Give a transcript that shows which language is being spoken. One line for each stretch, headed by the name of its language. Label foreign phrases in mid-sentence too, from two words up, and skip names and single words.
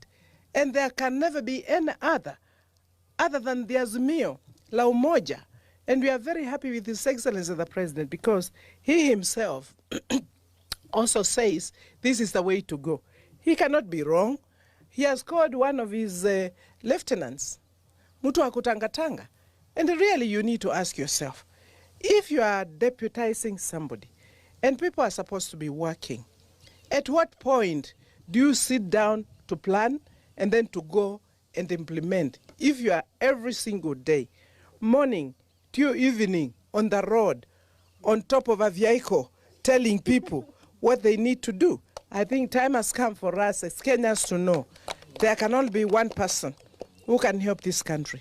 English: And there can never be any other than the Azimio, La Umoja. And we are very happy with His Excellency the President because he himself also says this is the way to go. He cannot be wrong. He has called one of his lieutenants,
Swahili: Mutu wa kutangatanga.
English: And really you need to ask yourself, if you are deputizing somebody and people are supposed to be working, at what point do you sit down to plan and then to go and implement? If you are every single day, morning till evening, on the road, on top of a vehicle, telling people what they need to do, I think time has come for us as Kenyans to know there can only be one person who can help this country.